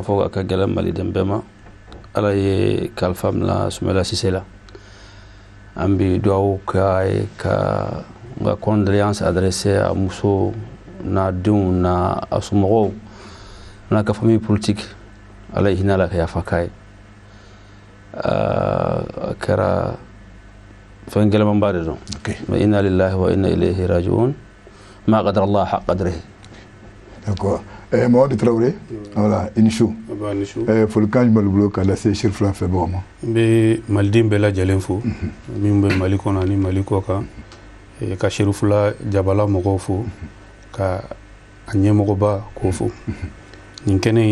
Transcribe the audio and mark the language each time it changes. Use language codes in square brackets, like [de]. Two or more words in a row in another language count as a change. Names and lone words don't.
[bm] fɔ a ka gɛlɛ maliden bɛɛ ma Ala ye kalifa mina Sumala Sise la an bɛ dugawu k'a ye ka n ka [fr] condoléance adressée [bm] a muso n'a denw n'a a somɔgɔw n'a ka [fr] famille politique [bm] Ala ye hinɛ Ala ka yafa k'a ye a kɛra fɛn gɛlɛmanba de don mais [ar] إنا لله وإنا إليه راجعون ما قدروا الله حق قدره. [fr] D'accord. [bm] Mamadu Traoré, voilà, i ni su. Folikan jumɛn b'i bolo k'a lase Serifula filɛbagaw ma. N bɛ maliden bɛɛ lajɛlen fo min bɛ Mali kɔnɔ ani Mali kɔ kan ka Serifula Jabala mɔgɔw fo ka a ɲɛmɔgɔba k'o fo nin kɛnɛ in